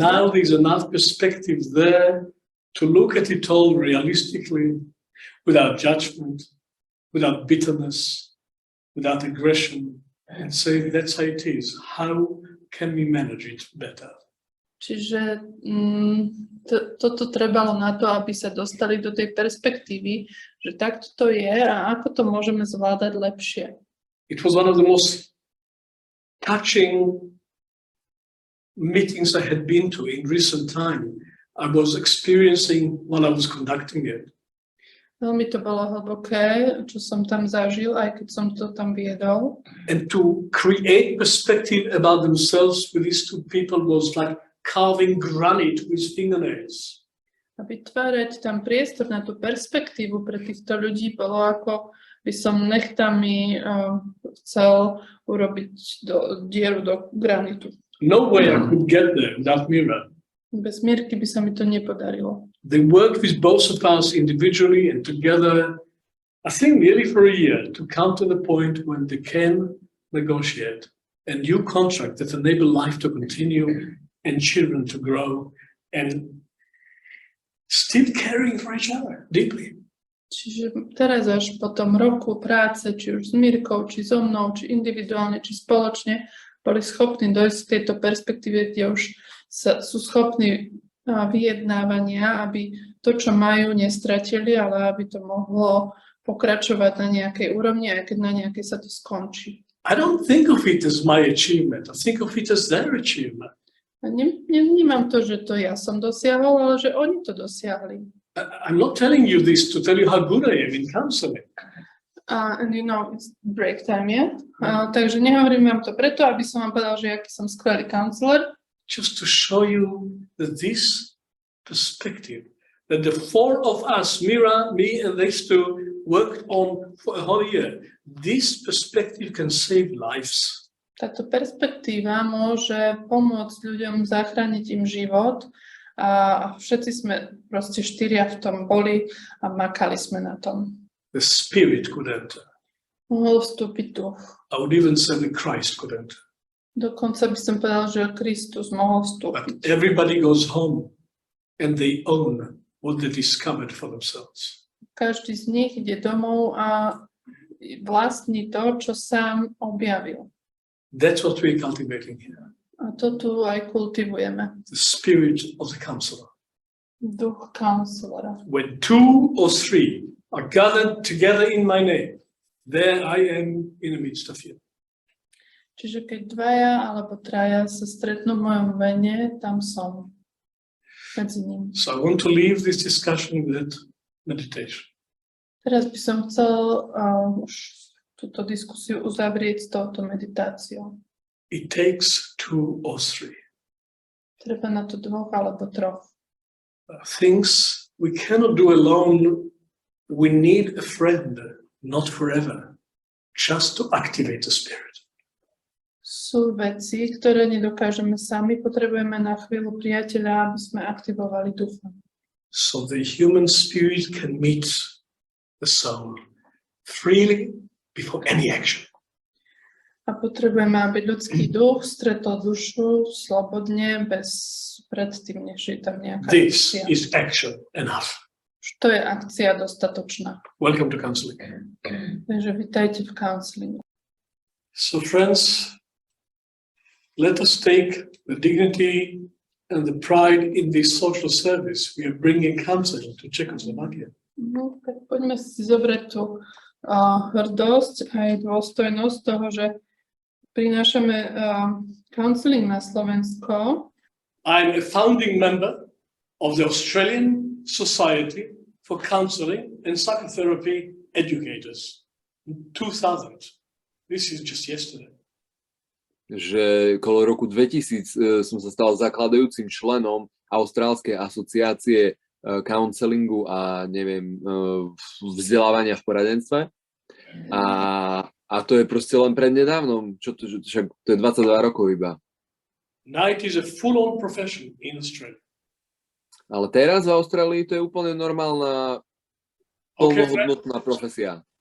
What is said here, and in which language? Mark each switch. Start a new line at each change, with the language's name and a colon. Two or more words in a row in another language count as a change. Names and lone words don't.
English: Now there's enough perspective there to look at it all realistically, without judgment, without bitterness, without aggression, and say that's how it is. How can we manage it better?
Slovak: Čiže toto trebalo na to, aby sa dostali do tej perspektívy, že takto to je a ako to môžeme zvládať lepšie.
English: It was one of the most touching meetings I had been to in recent time. I was experiencing while I was conducting it.
Slovak: Veľmi to bolo hlboké, čo som tam zažil, aj keď som to tam viedol.
English: And to create perspective about themselves with these two people was like carving granite with fingernails.
Slovak: A vytvárať tam priestor na tú perspektívu pre týchto ľudí bolo ako by som nechtami chcel urobiť dieru do granitu.
English: No way I could get there without Mira.
Slovak: Bez Mirky by sa mi to nepodarilo.
English: They worked with both of us individually and together, I think nearly for a year, to come to the point when they can negotiate a new contract that enable life to continue and children to grow and still caring for each other deeply.
Slovak: Čiže teraz až po tom roku práce, či už s Mirkou, či so mnou, či individuálne, či spoločne, boli schopní dojsť k tejto perspektíve, kde už sú schopní vyjednávania, aby to, čo majú, nestratili, ale aby to mohlo pokračovať na nejakej úrovni, aj keď na nejakej sa to skončí.
English: I don't think of it as my achievement. I think of it as their achievement.
Slovak: A nevnímam to, že to ja som dosiahol, ale že oni to dosiahli.
English: I'm not telling you this to tell you how good I am in counseling. And you know, it's break time, yeah?
Slovak: Takže nehovorím vám to preto, aby som vám povedal, že aký som skvelý counselor.
English: Just to show you that this perspective, that the four of us, Mira, me, and these two, worked on for a whole year. This perspective can save lives.
Slovak: Táto perspektíva môže pomôcť ľuďom zachrániť im život a všetci sme proste štyria v tom boli a makali sme na tom.
English: The spirit could enter.
Slovak: Mohol vstúpiť duch.
English: I would even say that Christ could enter.
Slovak: Dokonca by som povedal, že Kristus mohol
English: But
Slovak: vstúpiť.
English: everybody goes home and they own what they discovered for themselves.
Slovak: Každý z nich ide domov a vlastní to, čo sám objavil.
English: That's what we're cultivating here.
Slovak: A to tu aj kultivujeme.
English: the spirit of the counselor.
Slovak: Duch counselora.
English: When 2 or 3 are gathered together in my name, there I am in the midst of you.
Slovak: Čiže keď 2 alebo 3 sa stretnú v mojom mene, tam som medzi nimi.
English: So I want to leave this discussion with that meditation.
Slovak: Teraz by som chcel už túto diskusiu uzavrieť s touto meditáciou.
English: It takes 2 or 3.
Slovak: Treba na to 2 alebo 3.
English: Things we cannot do alone. We need a friend, not forever, just to activate the spirit.
Slovak: Sú veci, ktoré nedokážeme sami, potrebujeme na chvíľu priateľa, aby sme aktivovali ducha.
English: So the human spirit can meet the soul freely before any action.
Slovak: A potrebujeme, aby ľudský duch stretol dušu slobodne, bez predtým, než je tam nejaká
English: This
Slovak: akcia.
English: is action enough.
Slovak: To je akcia dostatočná.
English: Welcome to counseling.
Slovak: Takže vitajte v counselingu.
English: So friends, let us take the dignity and the pride in this social service. We are bringing counseling to Czechoslovakia.
Slovak: No, tak poďme si zobrať tú hrdosť aj dôstojnosť toho, že prinášame counseling na Slovensko.
English: I'm a founding member of the Australian Society for Counseling and Psychotherapy Educators in 2000. This is just yesterday.
Slovak: Že okolo roku 2000 som sa stal zakladajúcim členom Austrálskej asociácie counselingu a neviem, vzdelávania v poradenstve. A to je proste len prednedávnom, však to je 22 rokov iba.
English: Now it is a full-on profession in Australia.
Slovak: Ale teraz v Austrálii to je úplne normálna, plnohodnotná profesia.